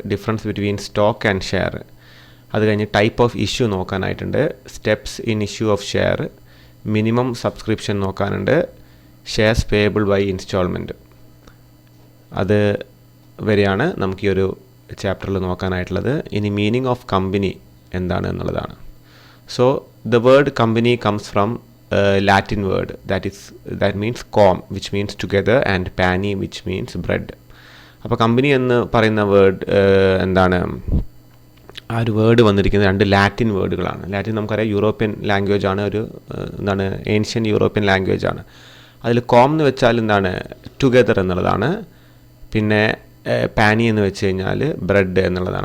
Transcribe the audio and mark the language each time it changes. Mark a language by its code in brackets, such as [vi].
[en] difference between stock and share, [ml] അത് കഴിഞ്ഞ് [en] type of issue [ml] നോക്കാനായിട്ടുണ്ട്. [en] steps in issue of share, minimum subscription [ml] നോക്കാനുണ്ട്. [en] shares payable by instalment, [ml] അത് വരെയാണ് നമുക്ക് ഈ ഒരു ചാപ്റ്ററിൽ നോക്കാനായിട്ടുള്ളത്. ഇനി മീനിങ് ഓഫ് കമ്പനി എന്താണ് എന്നുള്ളതാണ്. [en] So the word company comes from Latin word that means com, which means together, and pani, which means bread. [ml] അപ്പോൾ കമ്പനി എന്ന് പറയുന്ന വേർഡ് എന്താണ്, ആ ഒരു വേർഡ് വന്നിരിക്കുന്നത് 2 ലാറ്റിൻ വേർഡുകളാണ്. ലാറ്റിൻ നമുക്കറിയാം യൂറോപ്യൻ ലാംഗ്വേജ് ആണ്, ഒരു എന്താണ് ഏൻഷ്യൻ യൂറോപ്യൻ ലാംഗ്വേജ് ആണ്. അതിൽ കോം എന്ന് വെച്ചാൽ എന്താണ്, ടുഗെദർ എന്നുള്ളതാണ്. പിന്നെ പാനി എന്ന് വെച്ച് കഴിഞ്ഞാൽ ബ്രെഡ് എന്നുള്ളതാണ്.